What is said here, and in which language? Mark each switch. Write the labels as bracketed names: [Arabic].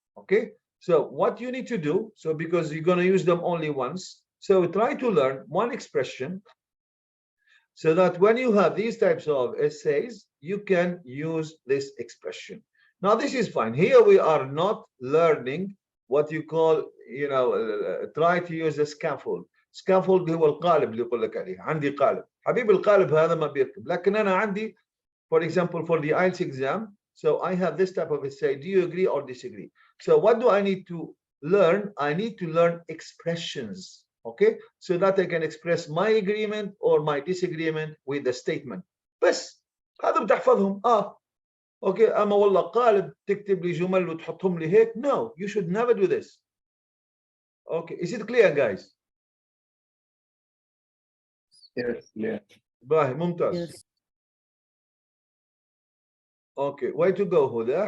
[English] Okay, so what you need to do, so because you're going to use them only once, so try to learn one expression so that when you have these types of essays, you can use this expression. Now, this is fine. Here we are not learning what you call try to use a scaffold. [Arabic] scaffold هو القالب اللي يقول لك عليه. عندي قالب حبيب القالب هذا ما بيركب لكن أنا عندي [English] for example for the IELTS exam so I have this type of essay. Do you agree or disagree? So what do I need to learn? I need to learn expressions, okay, so that I can express my agreement or my disagreement with the statement. [Arabic] بس هذا بتحفظهم اوكي. اما والله قالب تكتب لي جمل وتحطهم لي هيك. [English] No, you should never do this. Okay, is it clear guys? Yes, yeah. [Arabic] باهي ممتاز. [English] Yes. Okay, way to go هدى.